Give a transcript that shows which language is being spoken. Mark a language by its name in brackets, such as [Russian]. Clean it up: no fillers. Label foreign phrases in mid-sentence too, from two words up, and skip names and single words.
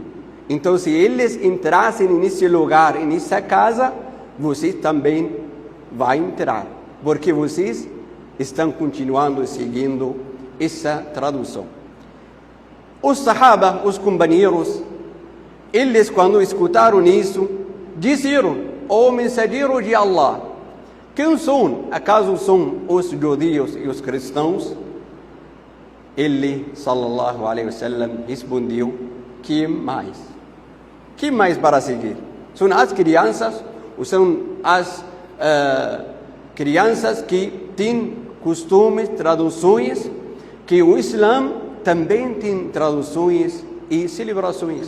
[Portuguese] Então, se eles entrassem nesse lugar, nessa casa, vocês também vão entrar, porque vocês estão continuando seguindo essa tradução. Os sahaba, os companheiros, eles, quando escutaram isso, disseram: o mensageiro de Allah, quem são? Acaso são os judeus e os cristãos? Ele, [Arabic] صلى الله عليه وسلم, [Portuguese] respondeu: que mais? Que mais para seguir? São as crianças, ou são as crianças que têm costumes, traduções, que o Islã também tem traduções e celebrações.